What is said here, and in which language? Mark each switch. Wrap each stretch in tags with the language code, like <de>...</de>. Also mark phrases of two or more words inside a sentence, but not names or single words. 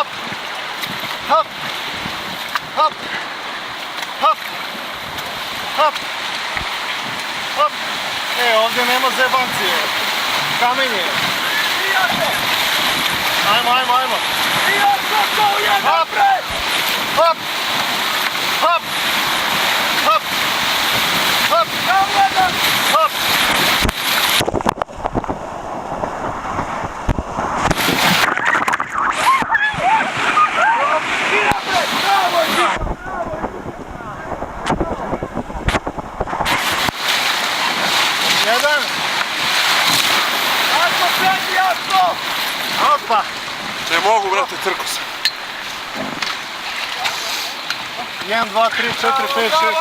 <sr>Hop. Hop. Hop. Hop. Hop. Ovdje nema zebancije. Kamenje. Prijatno. Ajmo. Prijatno, to je napred. Hop. Hop. Hop. Hop. Navladan. Hop. I napred. Bravo, Žiga. Jedan. Jasno, sredi, jasno. Opa. Ne mogu, brate, crko sam. 1, 2, 3, 4, 5, 6.</sr>